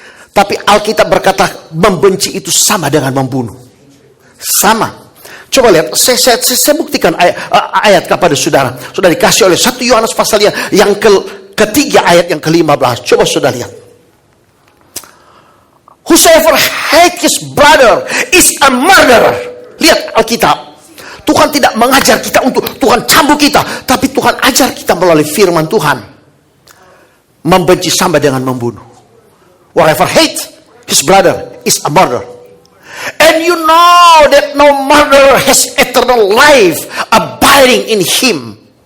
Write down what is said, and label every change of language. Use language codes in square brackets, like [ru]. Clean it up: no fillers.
[id] Tapi Alkitab berkata, membenci itu sama dengan membunuh. Sama. Coba lihat, saya buktikan ayat kepada saudara. Sudah dikasih oleh 1 Yohanes pasal yang ketiga ayat yang ke-15. Coba saudara lihat. [en] Whosoever hate his brother is a murderer. [id] Lihat Alkitab. Tuhan tidak mengajar kita untuk Tuhan cambuk kita, tapi Tuhan ajar kita melalui firman Tuhan. Membenci sama dengan membunuh. [en] Whoever hate his brother is a murderer. And you know that no murderer has eternal life abiding in him.